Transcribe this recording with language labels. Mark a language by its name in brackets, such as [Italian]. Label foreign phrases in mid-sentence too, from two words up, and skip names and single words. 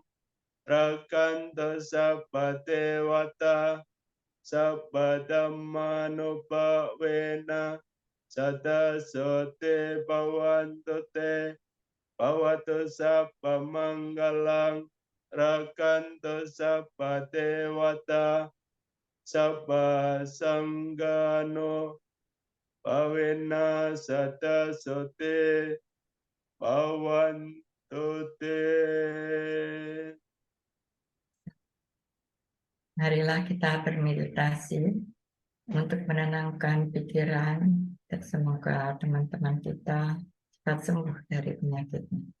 [Pali] rakanto sabba dewata sabba dhamma nupawena sada sote bhavantu te Bhavatu sabba manggalang rakanto sabba dewata sabba sanggano bhavena sada sote bhavantu te. [Indonesian] Marilah kita bermeditasi untuk menenangkan pikiran, dan semoga teman-teman kita cepat sembuh dari penyakitnya.